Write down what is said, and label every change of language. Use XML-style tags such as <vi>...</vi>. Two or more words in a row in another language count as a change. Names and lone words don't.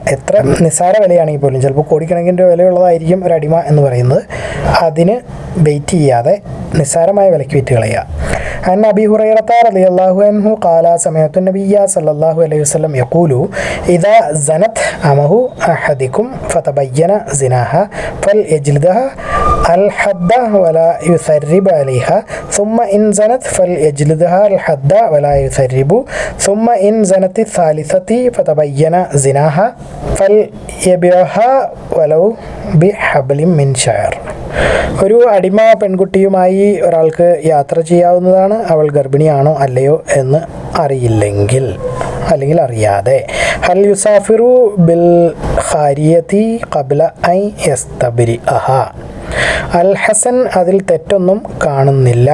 <ml>എത്ര നിസ്സാര വിലയാണെങ്കിൽ പോലും, ചിലപ്പോൾ കോടിക്കണക്കിന് വിലയുള്ളതായിരിക്കും ഒരു അടിമ എന്ന് പറയുന്നത്, അതിന് വെയിറ്റ് ചെയ്യാതെ നിസ്സാരമായ വിലയ്ക്ക് വിറ്റ് കളയുക.</ml> <ar>عن أبي هريرة رضي الله عنه قال سمعت النبي صلى الله عليه وسلم يقول إذا زنت أمة أحدكم فتبين زناها فليجلدها الحد ولا يثرب عليها ثم إن زنت فليجلدها الحد ولا يثرب ثم إن زنت الثالثة فتبين زناها فليبيعها ولو بحبل من شعر.</ar> <ml>ഒരു അടിമ പെൺകുട്ടിയുമായി ഒരാൾക്ക് യാത്ര ചെയ്യാവുന്നതാണ്, അവൾ ഗർഭിണിയാണോ അല്ലയോ എന്ന് അറിയില്ലെങ്കിൽ അല്ലെങ്കിൽ അറിയാതെ.</ml> <ar>هل يسافر بالجارية قبل أن يستبرئها.</ar> <ml>അൽ ഹസൻ അതിൽ തെറ്റൊന്നും കാണുന്നില്ല.</ml>